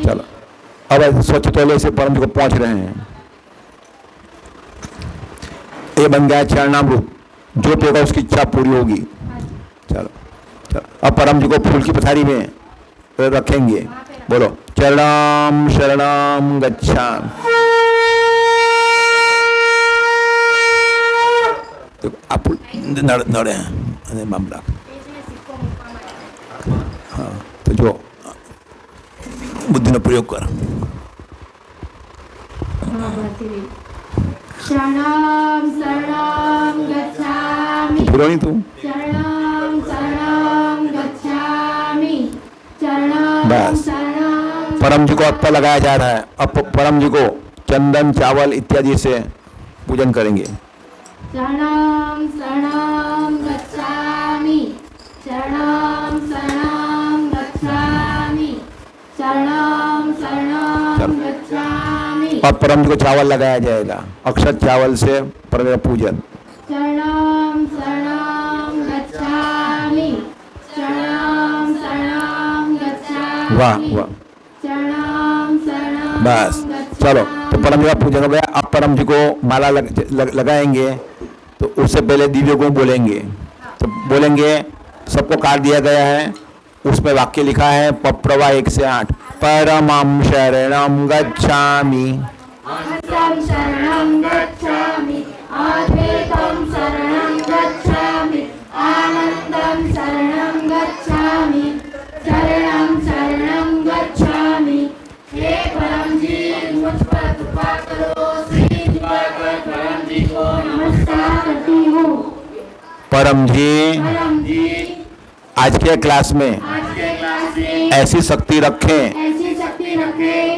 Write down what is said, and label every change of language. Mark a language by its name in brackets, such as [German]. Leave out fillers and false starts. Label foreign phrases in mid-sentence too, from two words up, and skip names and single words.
[Hindi] चलो, अब स्वच्छ तौले से परम जी को पहुंच रहे हैं। ये बन गया चरणामृत, जो पिएगा उसकी इच्छा पूरी होगी। चलो चलो, अब परम जी को फूल की पथारी में रखेंगे। बोलो [Sanskrit] चरणम शरणम गच्छामि। [Hindi] तो आप नड़े हैं मामला। हाँ, तो जो बुद्धि ने प्रयोग कर। [Sanskrit] शरणम शरणम गच्छामि। [Hindi] पूरा नहीं तू। [Sanskrit] शरणम शरणम गच्छामि। शरणम [Hindi] बस। [Sanskrit] शरणम [Hindi] परम जी को अत्तर लगाया जा रहा है। अब परम जी को चंदन चावल इत्यादि से पूजन करेंगे। [Sanskrit] शरणं शरणं गच्छामि शरणं शरणं गच्छामि शरणं शरणं गच्छामि। [Hindi] अब परम जी को चावल लगाया जाएगा, अक्षत चावल से परम जी का पूजन। [Sanskrit] शरणं शरणं गच्छामि शरणं शरणं गच्छामि। [Hindi] वाह वाह, [Sanskrit] शरणं शरणं [Hindi] बस चलो, तो परम जी का पूजन हो गया। अब परम जी को माला लगाएंगे, तो उससे पहले दिव्य गुण बोलेंगे। तो बोलेंगे, सबको कार्ड दिया गया है, उसमें वाक्य लिखा है पप्रवा 1 से 8। [Sanskrit] परमं शरणं गच्छामि अहं शरणं गच्छामि अद्वैतं शरणं गच्छामि आनन्दं शरणं गच्छामि शरणं शरणं गच्छामि। [Hindi] हे परम जी मुझ पर कृपा करो। श्री परम जी को नमस्कार करती हूँ। परम जी परम जी आज के क्लास में आज के क्लास में ऐसी शक्ति रखें ऐसी शक्ति रखें